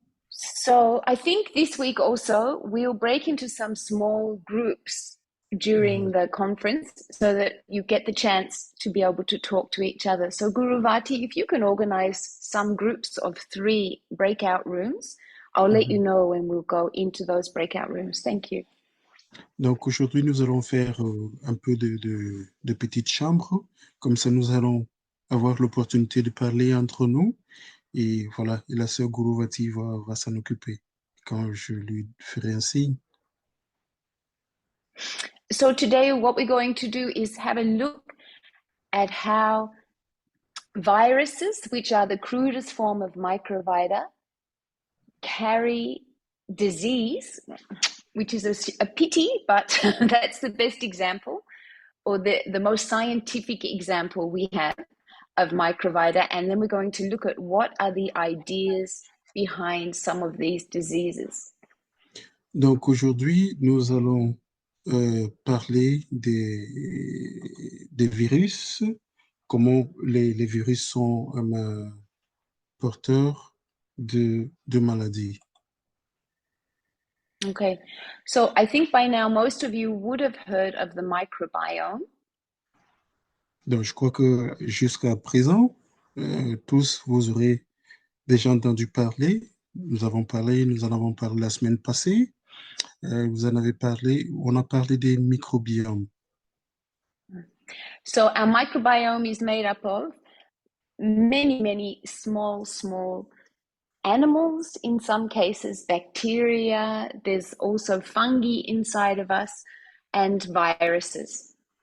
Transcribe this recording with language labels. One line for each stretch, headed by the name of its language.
English: So I think this week also we'll break into some small groups during the conference so that you get the chance to be able to talk to each other. So Guruvati, if you can organize some groups of 3 breakout rooms, I'll let you know when we'll go into those breakout rooms. Thank you.
French: Donc aujourd'hui, nous allons faire un peu de petites chambres. Comme ça, nous allons avoir l'opportunité de parler entre nous. Et voilà, et la sœur Guruvati va s'en occuper quand je lui ferai un signe.
English: So today what we're going to do is have a look at how viruses, which are the crudest form of microvita, carry disease, which is a pity, but that's the best example, or the most scientific example we have of microvita. And then we're going to look at what are the ideas behind some of these diseases.
French: Donc aujourd'hui, nous allons parler des virus, comment les virus sont porteurs de maladies.
English: Okay, so I think by now most of you would have heard of the microbiome.
French: Donc je crois que jusqu'à présent, tous vous aurez déjà entendu parler. Nous en avons parlé la semaine passée. Vous en avez parlé, on a parlé des microbiomes.
English: So our microbiome is made up of many, many small animals in some cases, bacteria, there's also fungi inside of us, and viruses.